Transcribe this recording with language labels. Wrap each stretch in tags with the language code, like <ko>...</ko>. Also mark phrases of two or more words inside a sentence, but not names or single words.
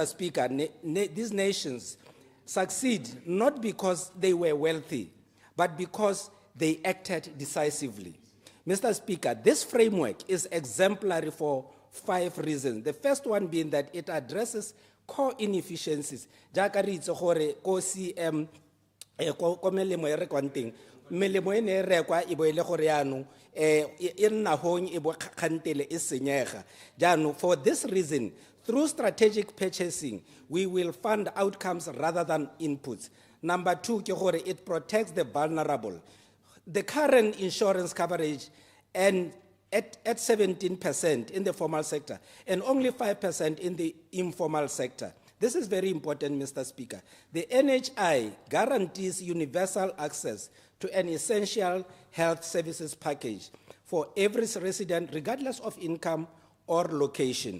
<en>Speaker, these nations succeed not because they were wealthy, but because they acted decisively. Mr. Speaker, this framework is exemplary for 5 reasons. The first one being that it addresses core inefficiencies.</en> <tn>Jaaka re itse gore ko CM ko melemo e rekwang teng, melemo e ne e rekwa e bo e le gore yaanong e nna hong e bo kgantele e senyega. Jaanong,</tn> <en>for this reason, through strategic purchasing, we will fund outcomes rather than inputs. Number 2,</en> <tn>ke gore</tn> <en>it protects the vulnerable. The current insurance coverage and at 17% in the formal sector and only 5% in the informal sector. This is very important, Mr. Speaker. The NHI guarantees universal access to an essential health services package for every resident, regardless of income or location.</en>